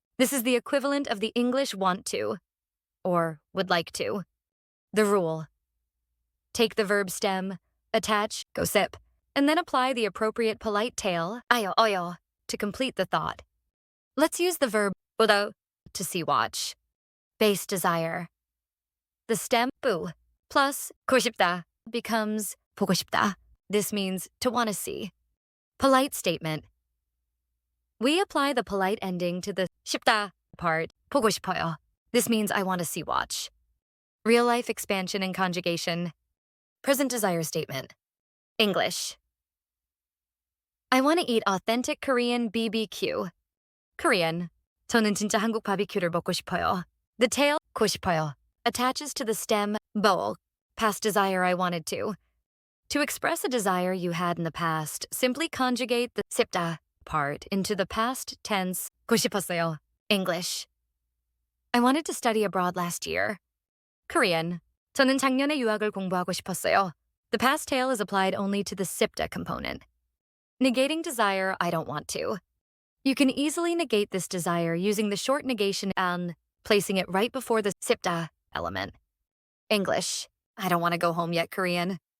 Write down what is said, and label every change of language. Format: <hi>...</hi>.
<en>This is the equivalent of the English want to, or would like to. The rule. Take the verb stem, attach, gossip, and then apply the appropriate polite tail, 아요, 어요, to complete the thought. Let's use the verb 보다, to see watch. Base desire. The stem, 부, plus 보고 싶다 becomes 보고 싶다. This means to want to see. Polite statement. We apply the polite ending to the 싶다 part, 보고 싶어요. This means I want to see watch. Real-life expansion and conjugation. Present desire statement. English. I want to eat authentic Korean BBQ. Korean.</en> <ko>저는 진짜 한국 바비큐를 먹고 싶어요.</ko> <en>The tail, 먹고 싶어요, attaches to the stem, bowl, past desire I wanted to. To express a desire you had in the past, simply conjugate the 싶다 part into the past tense, 먹고 싶었어요. English. I wanted to study abroad last year. Korean.</en> <ko>저는 작년에 유학을 공부하고 싶었어요.</ko> <en>The past tail is applied only to the 싶다 component. Negating desire, I don't want to. You can easily negate this desire using the short negation an, placing it right before the 싶다 element. English. I don't want to go home yet, Korean.</en>